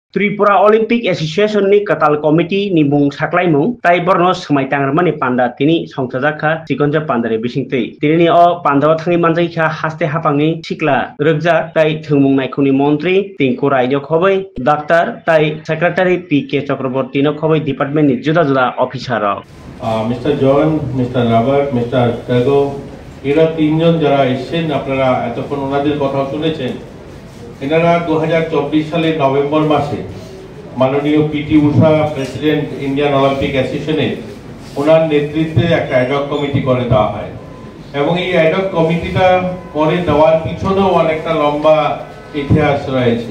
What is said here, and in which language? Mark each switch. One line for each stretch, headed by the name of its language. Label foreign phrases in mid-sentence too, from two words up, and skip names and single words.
Kok Borok: Tripura Olympic Association ni katal committee ni bung saklaimung tai borno samai tangarmani panda tini songsajakha sikonja pandare bisingtei tini o pandao thangi manjaikha haste hapangni sikla rokja tai thungmung naikuni montri tingku raijok hobai doctor tai secretary PK Chakraborty no hobai department ni juda juda officer Mr. John, Mr. Robert, Mr.
Bangla: Tago এরা তিনজন যারা এসেছেন আপনারা এতক্ষণ ওনাদের কথা শুনেছেন। এনারা 2024 সালের নভেম্বর মাসে মাননীয় পিটি উষা প্রেসিডেন্ট ইন্ডিয়ান অলিম্পিক অ্যাসোসিয়েশনের ওনার নেতৃত্বে একটা
English: ad hoc committee
Bangla: করে দেওয়া হয় এবং এই
English: ad hoc committeeta
Bangla: করে দেওয়ার পিছনেও অনেকটা লম্বা ইতিহাস রয়েছে।